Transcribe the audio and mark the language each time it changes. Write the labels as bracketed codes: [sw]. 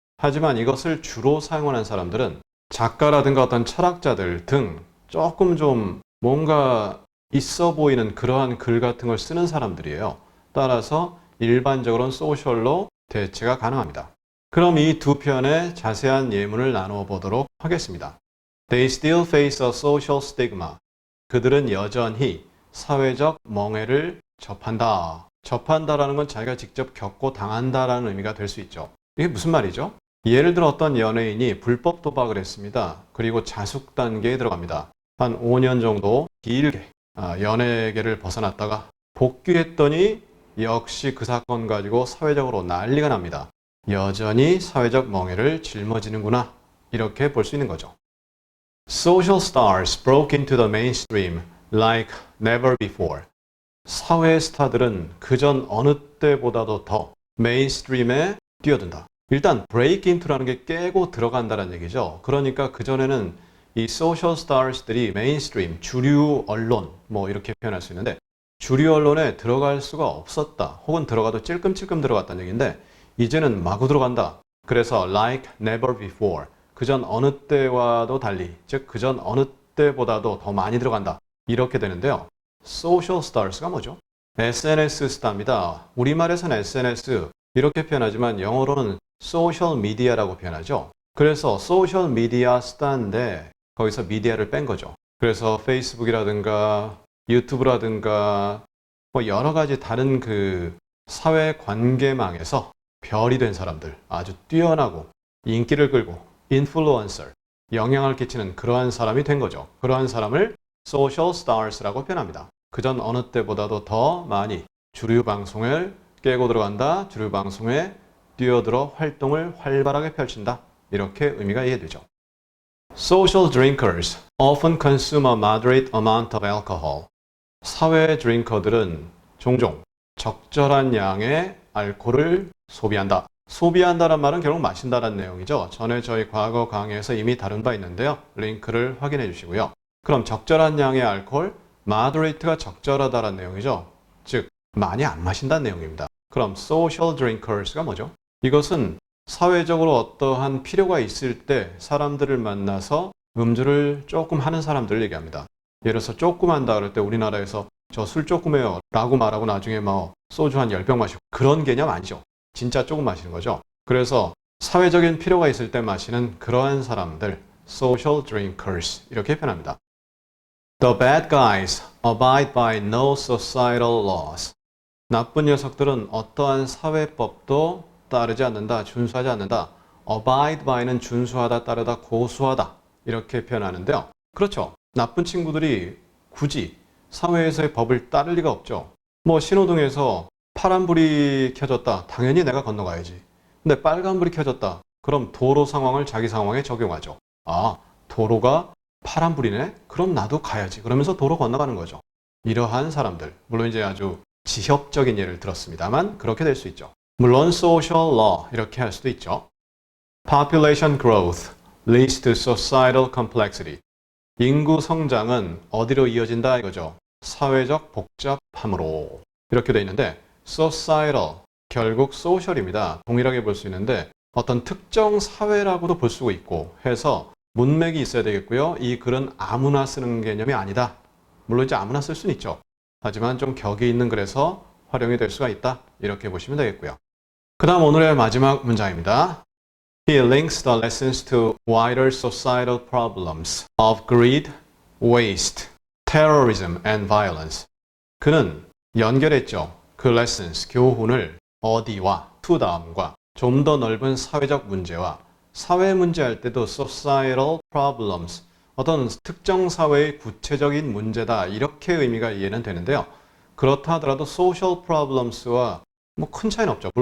[ko] 하지만 이것을 주로 사용하는 사람들은 작가라든가 어떤 철학자들 등 조금 좀 뭔가 있어 보이는 그러한 글 같은 걸 쓰는 사람들이에요. 따라서 일반적으로는 social로 대체가 가능합니다. 그럼 이 두 편의 자세한 예문을 나누어 보도록 하겠습니다. [en] They still face a social stigma. [ko] 그들은 여전히 사회적 멍해를 접한다. 접한다라는 건 자기가 직접 겪고 당한다라는 의미가 될 수 있죠. 이게 무슨 말이죠? 예를 들어 어떤 연예인이 불법 도박을 했습니다. 그리고 자숙 단계에 들어갑니다. 한 5년 정도 길게 연예계를 벗어났다가 복귀했더니 역시 그 사건 가지고 사회적으로 난리가 납니다. 여전히 사회적 멍해를 짊어지는구나, 이렇게 볼 수 있는 거죠. [en] Social stars broke into the mainstream like never before. [ko] 사회 스타들은 그전 어느 때보다도 더 메인스트림에 뛰어든다. 일단 break into라는 게 깨고 들어간다는 얘기죠. 그러니까 그전에는 이 social stars들이 메인스트림, 주류 언론 이렇게 표현할 수 있는데 주류 언론에 들어갈 수가 없었다. 혹은 들어가도 찔끔찔끔 들어갔다는 얘기인데 이제는 마구 들어간다. 그래서 [en] like never before. [ko] 그전 어느 때와도 달리, 즉 그전 어느 때보다도 더 많이 들어간다. 이렇게 되는데요. social stars가 뭐죠? SNS 스타입니다. 우리말에서는 SNS 이렇게 표현하지만 영어로는 social media라고 표현하죠. 그래서 social media 스타인데 거기서 미디어를 뺀 거죠. 그래서 페이스북이라든가 유튜브라든가 여러 가지 다른 그 사회 관계망에서 별이 된 사람들, 아주 뛰어나고 인기를 끌고 인플루언서, 영향을 끼치는 그러한 사람이 된 거죠. 그러한 사람을 social stars라고 표현합니다. 그전 어느 때보다도 더 많이 주류 방송을 깨고 들어간다, 주류 방송에 뛰어들어 활동을 활발하게 펼친다, 이렇게 의미가 이해되죠. [en] Social drinkers often consume a moderate amount of alcohol. [ko] 사회 드링커들은 종종 적절한 양의 알코올을 소비한다. 소비한다란 말은 결국 마신다라는 내용이죠. 전에 저희 과거 강의에서 이미 다룬 바 있는데요. 링크를 확인해 주시고요. 그럼 적절한 양의 알코올, moderate가 적절하다라는 내용이죠. 즉, 많이 안 마신다는 내용입니다. 그럼 social drinkers가 뭐죠? 이것은 사회적으로 어떠한 필요가 있을 때 사람들을 만나서 음주를 조금 하는 사람들을 얘기합니다. 예를 들어서 조금 한다 그럴 때 우리나라에서 저 술 조금 해요 라고 말하고 나중에 소주 한 10병 마시고 그런 개념 아니죠. 진짜 조금 마시는 거죠. 그래서 사회적인 필요가 있을 때 마시는 그러한 사람들, social drinkers 이렇게 표현합니다. [en] The bad guys abide by no societal laws. [ko] 나쁜 녀석들은 어떠한 사회법도 따르지 않는다, 준수하지 않는다. abide by는 준수하다, 따르다, 고수하다 이렇게 표현하는데요. 그렇죠. 나쁜 친구들이 굳이 사회에서의 법을 따를 리가 없죠. 신호등에서 파란불이 켜졌다. 당연히 내가 건너가야지. 근데 빨간불이 켜졌다. 그럼 도로 상황을 자기 상황에 적용하죠. 아, 도로가 파란불이네? 그럼 나도 가야지. 그러면서 도로 건너가는 거죠. 이러한 사람들. 물론 이제 아주 지역적인 예를 들었습니다만 그렇게 될 수 있죠. 물론 social law 이렇게 할 수도 있죠. [en] Population growth leads to societal complexity. [ko] 인구 성장은 어디로 이어진다 이거죠. 사회적 복잡함으로. 이렇게 돼 있는데 societal, 결국 social입니다. 동일하게 볼 수 있는데 어떤 특정 사회라고도 볼 수 있고 해서 문맥이 있어야 되겠고요. 이 글은 아무나 쓰는 개념이 아니다. 물론 이제 아무나 쓸 수는 있죠. 하지만 좀 격이 있는 글에서 활용이 될 수가 있다. 이렇게 보시면 되겠고요. 그 다음 오늘의 마지막 문장입니다. [en] He links the lessons to wider societal problems of greed, waste, terrorism, and violence. [ko] 그는 연결했죠. 그 lessons, 교훈을 어디와 to 다음과 좀 더 넓은 사회적 문제와 사회 문제 할 때도 societal problems, 어떤 특정 사회의 구체적인 문제다 이렇게 의미가 이해는 되는데요. 그렇다 하더라도 social problems와 뭐 큰 차이는 없죠.